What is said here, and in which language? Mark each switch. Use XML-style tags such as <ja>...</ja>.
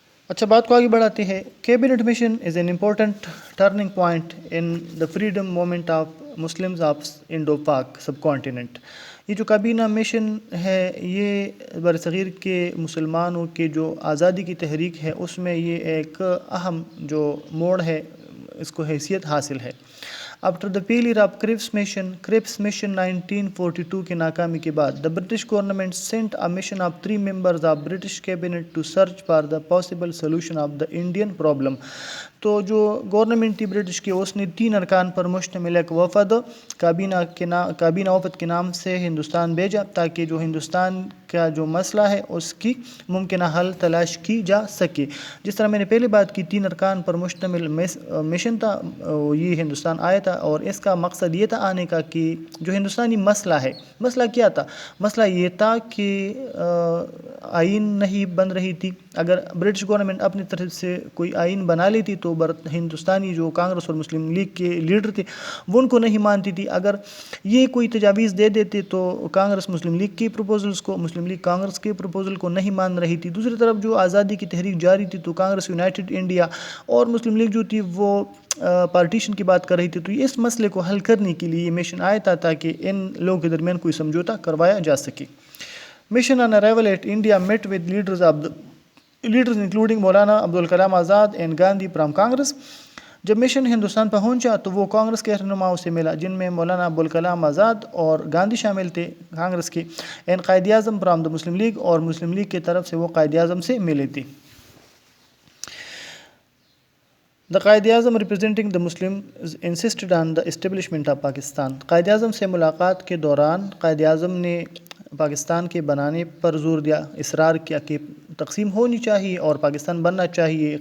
<ur>اچھا، بات کو آگے بڑھاتے ہیں.</ur> <en>Cabinet mission is an important turning point in the freedom movement of Muslims of Indo Pak subcontinent.</en> <ur>یہ جو کابینہ مشن ہے یہ برصغیر کے مسلمانوں کے جو آزادی کی تحریک ہے اس میں یہ ایک اہم جو موڑ ہے، اس کو حیثیت حاصل ہے.</ur> <en>after the failure of Cripps mission</en> <ur>1942 کی ناکامی کے بعد</ur> <en>The British government sent a mission of 3 members of British cabinet to search for the possible solution of the Indian problem.</en> <ur>تو جو گورنمنٹ تھی برٹش کی اس نے 3 ارکان پر مشتمل ایک وفد کابینہ وفد کے نام سے ہندوستان بھیجا تاکہ جو ہندوستان کا جو مسئلہ ہے اس کی ممکنہ حل تلاش کی جا سکے. جس طرح میں نے پہلے بات کی 3 ارکان پر مشتمل مشن تھا، یہ ہندوستان آیا تھا اور اس کا مقصد یہ تھا آنے کا کہ جو ہندوستانی مسئلہ ہے، مسئلہ کیا تھا؟ مسئلہ یہ تھا کہ آئین نہیں بن رہی تھی. اگر برٹش گورنمنٹ اپنی طرف سے کوئی آئین بنا لیتی تو ہندوستانی جو کانگریس اور مسلم لیگ کے لیڈر تھے وہ ان کو نہیں مانتی تھی. اگر یہ کوئی تجاویز دے دیتے تو کانگریس مسلم لیگ کی پروپوزلز کو، مسلم لیگ کانگریس کے پروپوزل کو نہیں مان رہی تھی. دوسری طرف جو آزادی کی تحریک جاری تھی تو کانگریس یونائٹڈ انڈیا اور مسلم لیگ جو تھی وہ پارٹیشن کی بات کر رہی تھی. تو اس مسئلے کو حل کرنے کے لیے یہ مشن آیا تھا تاکہ ان لوگوں کے درمیان کوئی سمجھوتہ کروایا جا سکے.</ur> <en>Mission on arrival at India meat with leaders including Maulana Abdul Kalam Azad and Gandhi from Congress.</en> <ur>جب مشن ہندوستان پہنچا تو وہ کانگریس کے رہنماؤں سے ملا جن میں مولانا عبدالکلام آزاد اور گاندھی شامل تھے کانگریس کے،</ur> <en>and Quaid Azam from the Muslim League,</en> <ur>اور مسلم لیگ کی طرف سے وہ قائد اعظم سے ملے تھے.</ur> <en>The Quaid Azam representing the Muslim insisted on the establishment of Pakistan.</en> <ur>Quaid Azam سے ملاقات کے دوران قائد اعظم نے پاکستان کے بنانے پر زور دیا، اصرار کیا کہ تقسیم ہونی چاہیے اور پاکستان بننا چاہیے.</ur>